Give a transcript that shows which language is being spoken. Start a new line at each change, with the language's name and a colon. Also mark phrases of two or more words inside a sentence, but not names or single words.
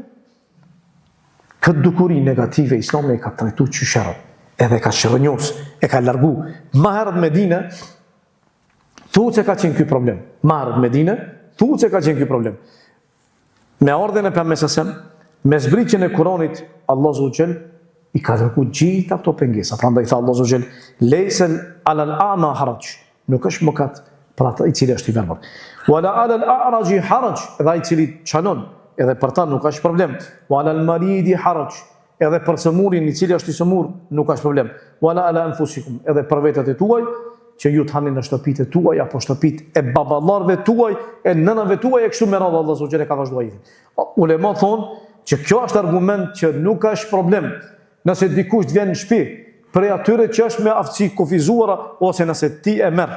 Albanian: Këtë dukuri negative Islami e ka trajtu qysherët, edhe ka shërënjos, e ka largu. Ma herët Medine, thuhet se ka qenë ky problem. Ma herët Medine, thuhet se ka qenë ky problem. Me ardhen e pejgamberit sa me zbritjen e Kuranit, Allah Zogjel i ka dërgu gjitha këto pengesa. Prandaj tha Allah Zogjel,
Arabic: ليس على الأعمى حرج,
Albanian: nuk është mëkat për ata i cili është i verbër.
Arabic: ولا على الأعرج حرج,
Albanian: edhe ai i cili çalon, edhe për ta nuk është problem.
Arabic: ولا المريض حرج,
Albanian: edhe për sëmurin i cili është i sëmur nuk është problem.
Arabic: ولا على أنفسكم,
Albanian: edhe për vetët e tuaj që ju të hani në shtëpitë tuaj apo shtëpitë e baballarëve tuaj, e nënave tuaj e kështu me radhë Allah Zogjel e ka vazhduar ajetin. Ulema thonë që kjo është argument që nuk është problem nëse dikush të vjen në shtëpi prej atyre që është me aftësi kufizuara ose nëse ti e merr.